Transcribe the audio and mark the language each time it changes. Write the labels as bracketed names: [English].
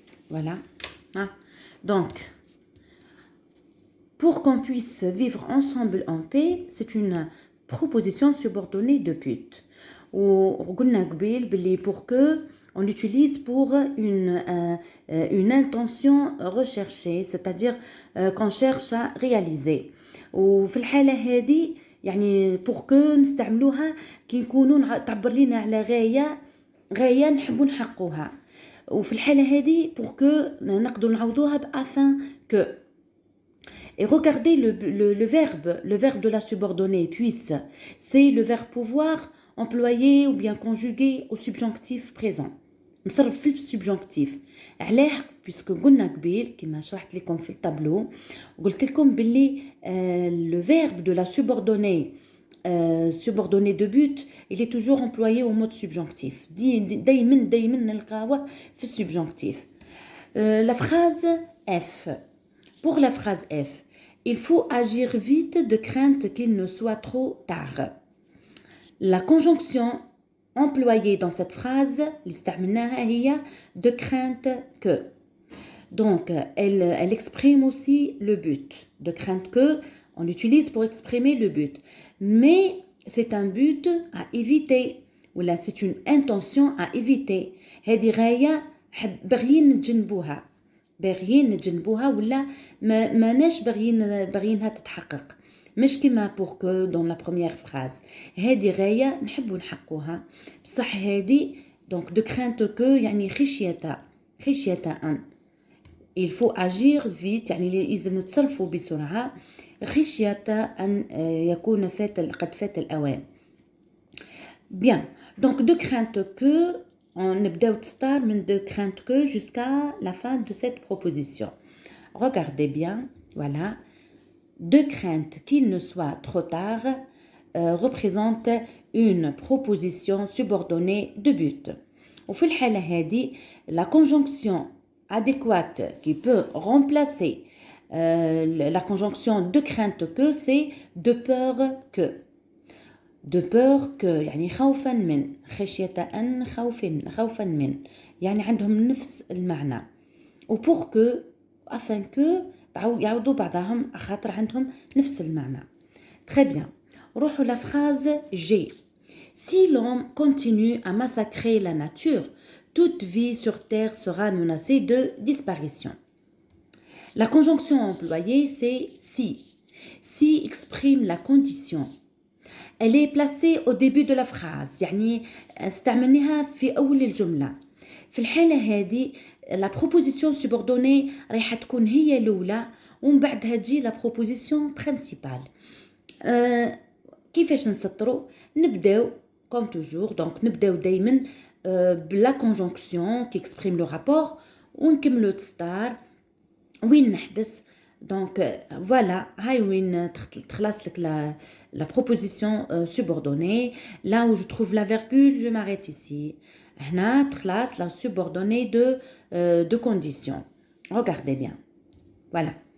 [French] Voilà. Ah. Donc, pour qu'on puisse vivre ensemble en paix, c'est une proposition subordonnée de but. [Arabic] وقلنا قبيل باللي [French] pour que on l'utilise pour une intention recherchée, c'est-à-dire qu'on cherche à réaliser. [Arabic] وفي الحالة هذه يعني pour que نستعملوها كي نكونوا تعبر لنا على غاية نحبوا نحققوها. وفي الحالة هذه pour que نقدروا نعوضوها afin que. [French] Et regardez le verbe de la subordonnée puisse. C'est le verbe pouvoir employé ou bien conjugué au subjonctif présent. [Arabic] مصرف في السبجونكتيف. علاه [French] puisque [Arabic] قلنا قبيل كما شرحت لكم في التابلو وقلت لكم باللي [French] le verbe de la subordonnée de but il est toujours employé au mode subjonctif. [Arabic] دايما نلقاوه في السبجونكتيف. [French] La phrase F. Pour la phrase F, il faut agir vite de crainte qu'il ne soit trop tard. La conjonction employée dans cette phrase, de crainte que. Donc, elle exprime aussi le but. De crainte que, on l'utilise pour exprimer le but. Mais c'est un but à éviter. Ou là, c'est une intention à éviter. [Arabic] هذه غاية باغيين نتجنبوها. باغيين نتجنبوها ولا ماناش باغيينها تتحقق. مش كما [French] pour que dans la première phrase. [Arabic] هذه غاية نحبوا نحققوها. بصح هذه [French] donc de crainte que [Arabic] يعني خشية أن. [French] Il faut agir vite [Arabic] يعني لازم نتصرفوا بسرعة خشية أن يكون قد فات الأوان. [French] Bien, donc de crainte que, on [Arabic] نبداو تستار [French] من de crainte que jusqu'à la fin de cette proposition. Regardez bien, voilà. De crainte qu'il ne soit trop tard représente une proposition subordonnée de but. [Arabic] وفي الحالة هذه [French] la conjonction adéquate qui peut remplacer la conjonction de crainte que, c'est de peur que. De peur que [Arabic] يعني خوفا من خشية أن خوفا من يعني عندهم نفس المعنى. و [French] pour que afin que [Arabic] يعوضوا بعضهم خاطر عندهم نفس المعنى. [French] Très bien. [Arabic] روحوا [French] la phrase G. Si l'homme continue à massacrer la nature, toute vie sur terre sera menacée de disparition. La conjonction employée, c'est si. Si exprime la condition. Elle est placée au début de la phrase. [Arabic] يعني استعملناها في أول الجملة. في الحالة هذه [French] la proposition subordonnée [Arabic] راح تكون هي الأولى ومن بعدها تجي [French] la proposition principale. [Arabic] كيفاش نسطروا؟ نبداو [French] comme toujours. [Arabic] Donc نبداو دايما بلا [French] conjonction qui exprime le rapport [Arabic] ونكملو تستار وين نحبس. [French] Donc voilà, [Arabic] هاي وين تخلص لك [French] la proposition subordonnée. Là où je trouve la virgule, je m'arrête ici. [Arabic] هنا تخلص [French] la subordonnée de condition. Regardez bien. Voilà.